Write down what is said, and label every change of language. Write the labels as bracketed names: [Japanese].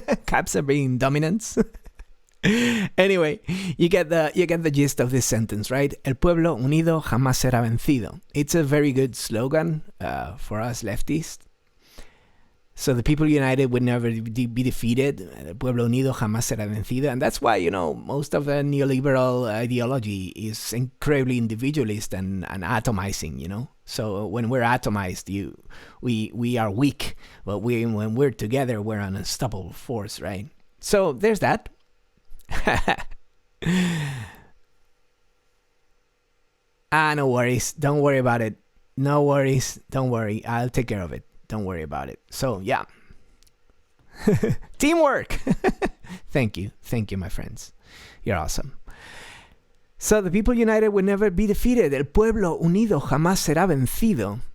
[English] Caps are being dominants. Anyway, you get the gist of this sentence, right? [Spanish] El pueblo unido jamás será vencido. [English] It's a very good slogan for us leftists. So the people united would never be defeated. [Spanish] El pueblo unido jamás será vencido. [English] And that's why, you know, most of the neoliberal ideology is incredibly individualist and atomizing, you know? So when we're atomized, we are weak. But when we're together, we're an unstoppable force, right? So there's that. No worries. Don't worry about it. No worries. Don't worry. I'll take care of it. Don't worry about it. So, yeah. Teamwork. Thank you, my friends. You're awesome. So, the people united will never be defeated. [Spanish] El pueblo unido jamás será vencido.